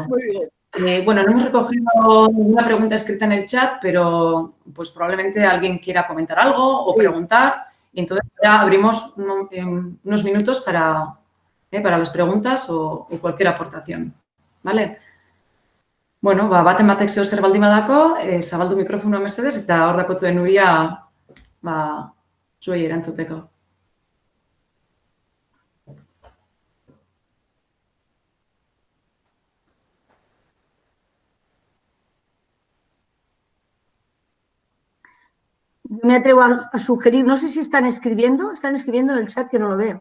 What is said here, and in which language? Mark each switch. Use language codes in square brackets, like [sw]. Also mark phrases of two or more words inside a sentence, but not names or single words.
[es] Muy bien. Bueno, no hemos recogido ninguna pregunta escrita en el chat, pero pues probablemente alguien quiera comentar algo o preguntar. Y entonces ya abrimos unos minutos para las preguntas o cualquier aportación. ¿Vale? [eu] Bueno, baten batek zeo zer baldin badako, zabaldu mikrofonoa mesedez eta hor dakotzuen Nuria zuei erantzuteko. [es] Me atrevo a sugerir, no sé si están escribiendo en el chat que no lo veo.